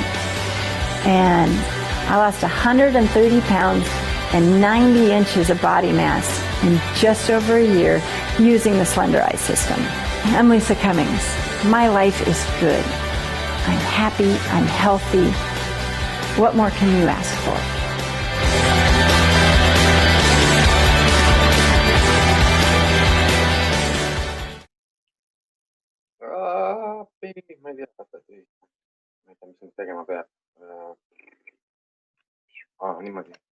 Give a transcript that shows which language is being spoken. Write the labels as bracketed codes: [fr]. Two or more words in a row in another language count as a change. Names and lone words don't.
[en] And I lost 130 pounds and 90 inches of body mass in just over a year using the Slenderized system. I'm Lisa Cummings. My life is good. I'm happy. I'm healthy. What more can you ask for? [et] Ma ei tea, mis nüüd tegema peab. Niimoodi.